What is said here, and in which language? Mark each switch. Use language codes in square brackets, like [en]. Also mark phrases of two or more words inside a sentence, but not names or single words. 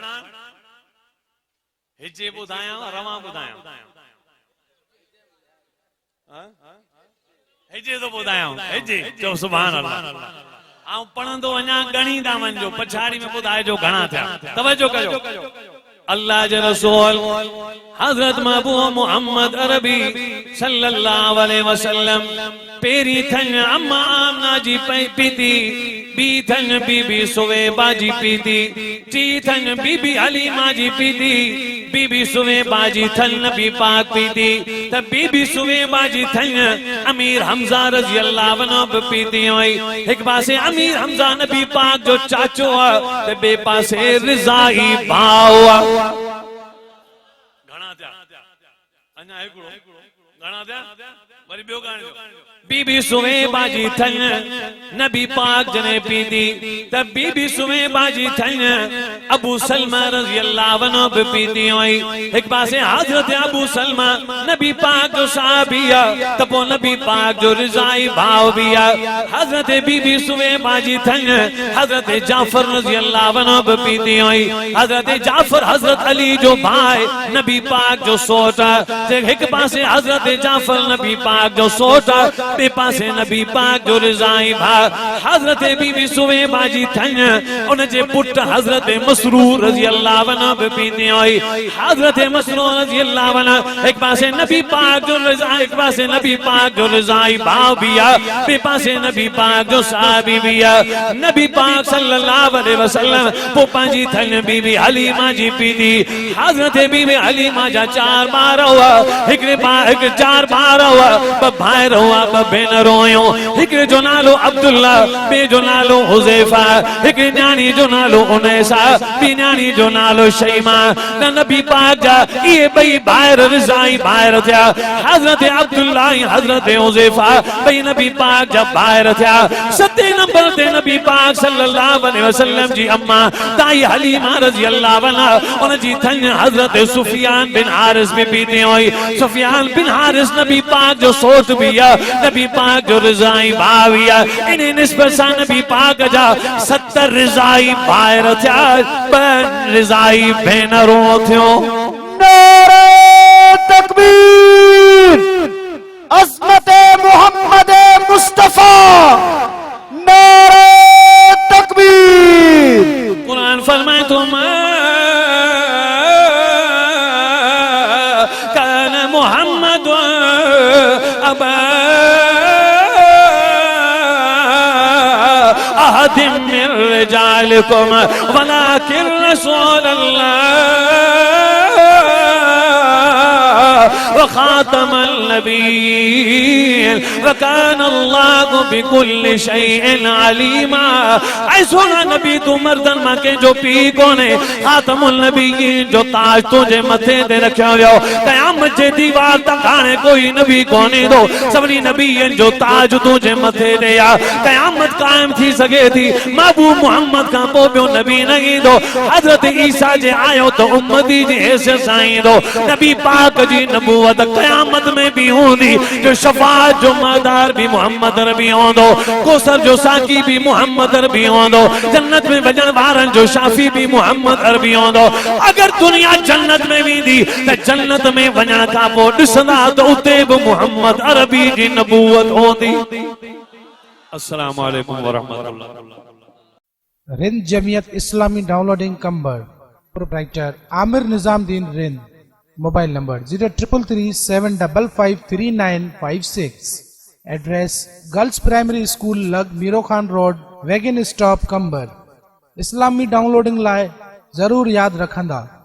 [sd] हिजे ॿुधायां रवां ॿुधायां हिजे तो ॿुधायां हिजे चओ [ar] سبحان الله [sd] आऊं पढ़ंदो वञा ॻणींदा वञिजो पछाड़ी में ॿुधाइजो घणा थिया तवज्जो कजो अल्लाह जे रसूल हजरत महबूब मोहम्मद अरबी [ar] صلى الله عليه وسلم [sd] पेरी थन अम्मा आमना जी पीती बी थन बीबी सुवेबा जी पीती टी थन बीबी हलीमा जी पीती बीबी सुवेबा जी थन नबी पाक पीती त बीबी सुवेबा जी थन अमीर हमजा [ar] رضي الله عنه [sd] पीती हुई एक पासे अमीर हमजा नबी पाक जो चाचो है त बे पासे रिज़ाई भाउ घणा थिया अञा हिकड़ो गाना दिया वरी बियो गाने बीबी सुवेबा जी थन नबी पाक जने पीती त बीबी सुवेबा जी थन अबू सलमा [ar] رضي الله عنه [sd] भी पीती हुई एक पासे हजरत अबू सलमा नबी पाक जो साहबिया त पो नबी पाक जो रिजाई भाव बिया हजरत बीबी सुवेबा जी थन हजरत जाफर [ar] رضي الله عنه [sd] भी पीती हुई हजरत जाफर हजरत अली जो भाई नबी पाक जो सोटा एक पासे हजरत जाफर नबी पाक जो सोटा बे पासे नबी पाक जो रिजाई भा हजरत बीबी सुवेबा जी थन उन जे पुट हजरत मसरूर [ar] رضي الله عنه [sd] भी पीती हुई हजरत मसरूर [ar] رضي الله عنه [sd] एक पासे नबी पाक जो रिजाई एक पासे नबी पाक जो रिजाई भाव बिया बे पासे नबी पाक जो साहबी बिया नबी पाक [ar] صلى الله عليه وسلم [sd] पो पांजी थन बीबी हलीमा जी पीती हजरत बीबी हलीमा जा 4 बार हुआ एक 4 बार हुआ ब भाई हुआ ब भेनर हुयो एक जो नालो अब्दुल्ला बे जो नालो हुज़ैफा एक न्याणी जो नालो उनैसा बी न्याणी जो नालो शैमा नबी पाक जा ये बई भाई रिजाई भाई थिया हजरत अब्दुल्ला हजरत हुज़ैफा बई नबी पाक जा भाई थिया 7 नंबर ते नबी पाक [ar] صلى الله عليه وسلم [sd] जी अम्मा ताई हलीमा [ar] رضي الله عنها [sd] उन जी थन हजरत सुफियान बिन हारिस में पीती हुई सुफियान बिन हारिस नबी पाक जो सोच बिया नबी पाक जो रिजाई भाविया इन्हें निस्बत सा नबी पाक जा 70 रिजाई भाई थिया बन रिजाई भेनरों थियो [ur] نعرۂ تکبیر عظمت محمد مصطفیٰ نعرۂ تکبیر [sd] कुरान फरमाए [ar] تم كان محمد أبا أحد من رجالكم ولكن رسول الله وخاتم النبيين وكان الله بكل شيء عليما [sd] ऐ सोना नबी तू मर्दन मां के जो पी कोने [ar] خاتم النبيين [sd] जो ताज तुझे मथे ते रखियो वियो क़यामत जे दीवार तक हाणे कोई नबी कोने दो सभनी नबीयन जो ताज तुझे मथे ते आ क़यामत कायम थी सके थी महबूब मोहम्मद का पो बियो नबी न ईंदो हजरत ईसा जे आयो तो उम्मती जी हैसियत सां ईंदो नबी पाक जी नबूवत क़यामत में भी होंदी जो शफाअत जो मदार भी मोहम्मद रबी होंदो कौसर जो साकी भी मोहम्मद रबी होंदो जन्नत में वजन वारन जो शाफी भी मोहम्मद अरबी होंदो अगर दुनिया जन्नत में वेंदी त जन्नत में वजन का पो दिसंदा तो उते भी मोहम्मद अरबी जी नबूवत होंदी [ar] السلام عليكم ورحمة الله [sd] रिंद जमियत इस्लामी डाउनलोडिंग कंबर प्रोप्राइटर आमिर निजामुद्दीन रिंद [en] mobile number [sd] 0337553956 एड्रेस [en] girls primary school [sd] लग मीरो खान रोड [en] wagon stop [sd] कंबर इस्लामी डाउनलोडिंग लाए जरूर याद रखंदा।